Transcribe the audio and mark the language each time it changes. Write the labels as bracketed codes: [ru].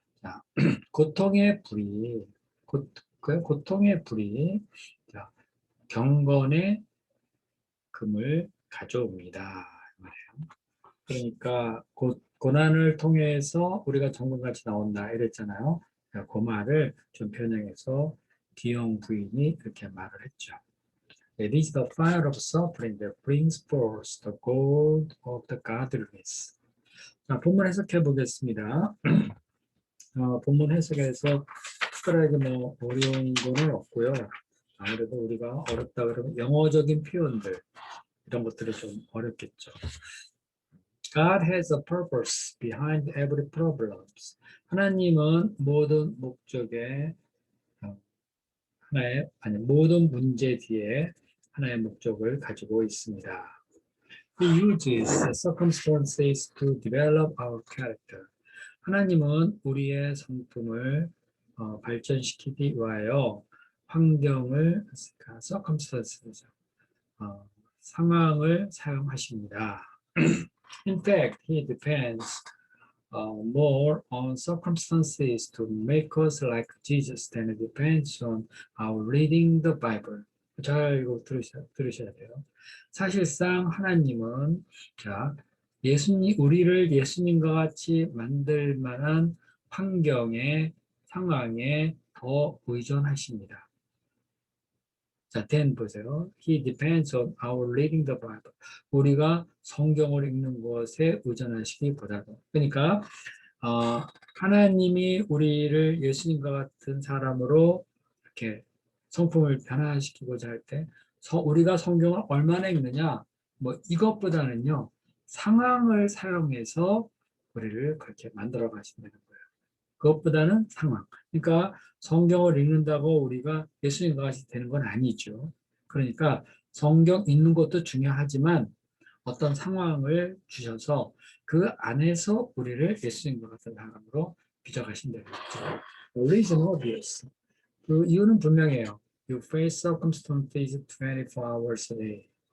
[ko] 자, 고통의 불이, 고통의 불이, 자, 경건의 금을 가져옵니다. 말이에요. 그러니까 고난을 통해서 우리가 정금같이 나온다 이랬잖아요. 그 말을 좀 변형해서 디용 부인이 이렇게 말을 했죠. [en] It is the fire of suffering that brings forth the gold of the godliness. [ko] 자, 본문 해석해 보겠습니다. 본문 해석에서 특별하게 뭐 어려운 거는 없고요. 아무래도 우리가 어렵다 그러면 영어적인 표현들 이런 것들이 좀 어렵겠죠. [en] God has a purpose behind every problem. [ko] 하나님은 모든 목적에 모든 문제 뒤에 하나의 목적을 가지고 있습니다. [en] He uses circumstances to develop our character. [ko] 하나님은 우리의 성품을 발전시키기 위하여 환경을, circumstances, 상황을 사용하십니다. [en] In fact, he depends more on circumstances to make us like Jesus than it depends on our reading the Bible. [ko] 잘 이거 들으셔야 돼요. 사실상 하나님은 자, 우리를 예수님과 같이 만들 만한 환경에, 상황에 더 의존하십니다. 자, 10 보세요. [en] He depends on our reading the Bible. [ko] 우리가 성경을 읽는 것에 의존하시기보다도. 그러니까 하나님이 우리를 예수님과 같은 사람으로 이렇게 성품을 변화시키고자 할 때 우리가 성경을 얼마나 읽느냐, 뭐 이것보다는요, 상황을 사용해서 우리를 그렇게 만들어 가신다는 거예요. 그것보다는 상황. 그러니까 성경을 읽는다고 우리가 예수님과 같이 되는 건 아니죠. 그러니까 성경 읽는 것도 중요하지만 어떤 상황을 주셔서 그 안에서 우리를 예수님과 같은 사람으로 빚어가신다는 거죠. [en] Reason obvious. [ko] 그 이유는 분명해요. [en] You face circumstances 24 hours a day.